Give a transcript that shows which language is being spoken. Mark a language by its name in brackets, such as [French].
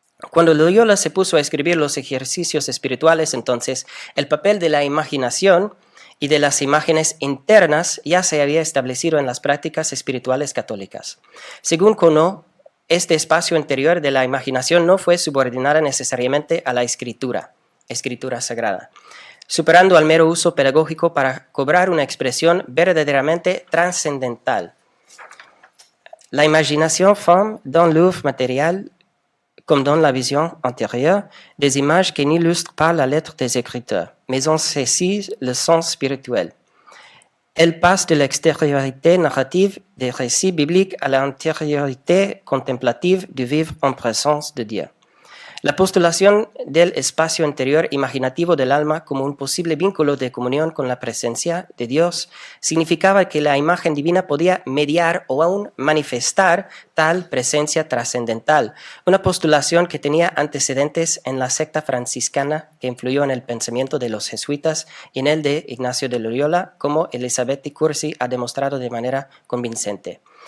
[Spanish] Cuando Loyola se puso a escribir los ejercicios espirituales, entonces, el papel de la imaginación y de las imágenes internas ya se había establecido en las prácticas espirituales católicas. Según Conó, este espacio interior de la imaginación no fue subordinada necesariamente a la escritura sagrada, superando al mero uso pedagógico para cobrar una expresión verdaderamente trascendental. [French] La imaginación forme dans l'œuvre matérielle, comme dans la vision antérieure, des images qui n'illustrent pas la lettre des écriteurs, mais en saisissent le sens spirituel. Elle passe de l'extériorité narrative des récits bibliques à l'intériorité contemplative du vivre en présence de Dieu. [Spanish] La postulación del espacio interior imaginativo del alma como un posible vínculo de comunión con la presencia de Dios significaba que la imagen divina podía mediar o aún manifestar tal presencia trascendental, una postulación que tenía antecedentes en la secta franciscana que influyó en el pensamiento de los jesuitas y en el de Ignacio de Loyola, como Elisabetta Cursi ha demostrado de manera convincente.